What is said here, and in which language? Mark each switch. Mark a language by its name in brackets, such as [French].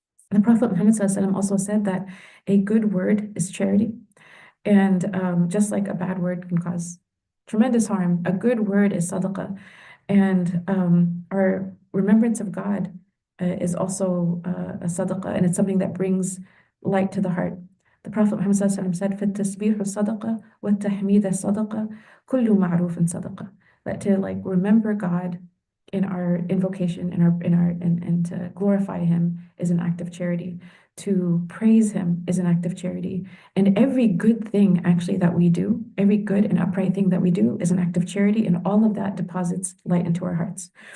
[English] And the Prophet Muhammad SAW also said that a good word is charity. And just like a bad word can cause tremendous harm, a good word is sadaqah. And our remembrance of God is also a sadaqah, and it's something that brings light to the heart. The Prophet Muhammad ﷺ said, [Arabic] فَالتَّسْبِيحُ صَدَقَةٌ وَالتَّحْمِيدَ صَدَقَةٌ كُلُّ مَعْرُوفٍ صَدَقَةٌ. [English] That to like remember God in our invocation, and to glorify Him is an act of charity. To praise Him is an act of charity. And every good thing actually that we do, every good and upright thing that we do is an act of charity, and all of that deposits light into our hearts.